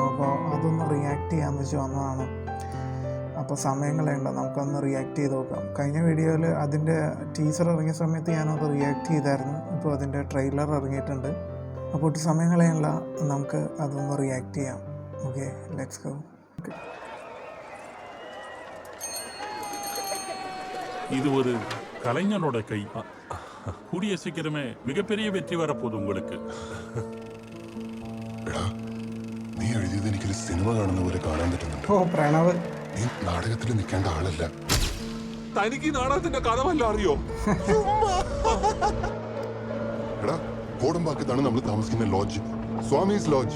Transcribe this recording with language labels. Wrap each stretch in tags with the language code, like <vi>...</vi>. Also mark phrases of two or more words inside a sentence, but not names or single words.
<ml>അപ്പോൾ അതൊന്ന് റിയാക്ട് ചെയ്യാമെന്ന് വെച്ച് വന്നതാണ്. അപ്പോൾ സമയങ്ങളുണ്ട്, നമുക്കൊന്ന് റിയാക്ട് ചെയ്ത് നോക്കാം. കഴിഞ്ഞ വീഡിയോയിൽ അതിൻ്റെ ടീസർ ഇറങ്ങിയ സമയത്ത് ഞാനത് റിയാക്ട് ചെയ്തായിരുന്നു. ഇപ്പോൾ അതിൻ്റെ ട്രെയിലർ ഇറങ്ങിയിട്ടുണ്ട്. അപ്പോൾ സമയങ്ങളെയുള്ള നമുക്ക് അതൊന്ന് റിയാക്ട് ചെയ്യാം.</ml> <en>Okay, let's go.</en> <ta>இது ஒரு கலைஞனோட கை. கூடிய சீக்கிரமே மிகப்பெரிய வெற்றி வரப்போகுது உங்களுக்கு.</ta> <ml>നീ എഴുതിയത് എനിക്കൊരു സിനിമ കാണുന്ന പോലെ കാണാൻ പറ്റുന്നുണ്ട്. ഓ പ്രണവ്, നീ നാടകത്തിൽ നിൽക്കേണ്ട ആളല്ല. തനിക്ക് നാടകത്തിന്റെ കഥ വല്ല അറിയോ? എടാ, കോടമ്പാക്കത്താണ് നമ്മൾ താമസിക്കുന്ന ലോഡ്ജ്, സ്വാമീസ് ലോഡ്ജ്.</ml>